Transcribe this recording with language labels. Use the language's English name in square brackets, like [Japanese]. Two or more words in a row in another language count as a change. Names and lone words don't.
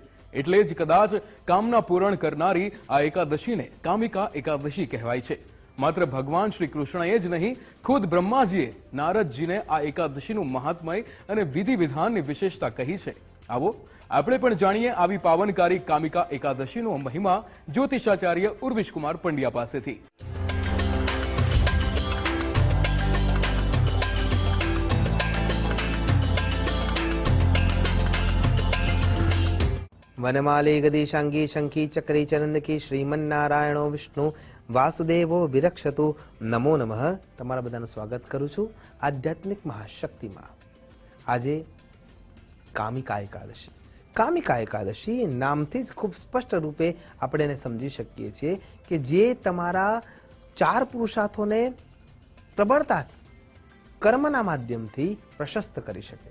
[Gujarati] એટલે જ કદાચ કામના પૂરણ કરનારી આ એકાદશીને કામિકા એકાદશી કહેવાય છે। માત્ર ભગવાન શ્રી કૃષ્ણએ જ નહીં, ખુદ બ્રહ્માજીએ નારદજીને આ એકાદશીનું મહાત્મય અને વિધિ વિધાનની વિશેષતા કહી છે। આવો આપણે પણ જાણીએ આવી પાવનકારી કામિકા એકાદશીનો મહિમા જ્યોતિષાચાર્ય ઉર્વિશ કુમાર પંડ્યા પાસેથી। [Sanskrit] वनमाली गदिशांगी शंखी चक्री चरंद की श्रीमन्नारायणो विष्णु वासुदेवो विरक्षतु नमो नमः। [Gujarati] તમારા બધાનું સ્વાગત કરું છું આધ્યાત્મિક મહાશક્તિમાં। આજે કામિકા એકાદશી। કામિકા એકાદશી નામથી જ ખૂબ સ્પષ્ટ રૂપે આપણે એને સમજી શકીએ છીએ કે જે તમારા ચાર પુરુષાર્થોને પ્રબળતાથી કર્મના માધ્યમથી પ્રશસ્ત કરી શકે।